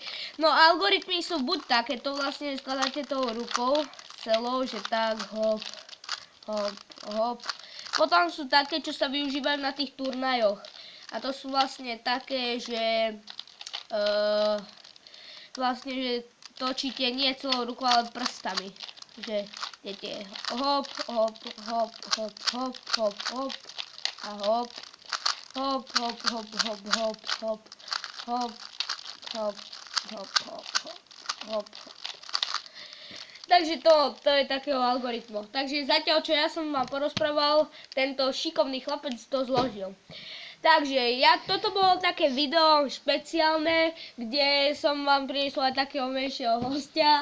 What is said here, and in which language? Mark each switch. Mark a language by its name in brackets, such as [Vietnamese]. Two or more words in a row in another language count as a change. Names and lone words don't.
[Slovak] No algoritmy sú buď takéto, vlastne skladáte tou rukou celou, že tak hop, hop, hop. Potom sú také, čo sa využívajú na tých turnajoch. A to sú vlastne také, že vlastne, že točíte nie celou rukou, ale prstami. Že idete hop, hop, hop, hop, hop, hop, hop a hop, hop, hop, hop, hop, hop, hop, hop, hop, hop, hop, hop. Takže to je takého algoritmu. Takže zatiaľ, čo ja som vám porozprával, tento šikovný chlapec to zložil. Takže toto bolo také video špeciálne, kde som vám priniesla aj takého menšieho hostia.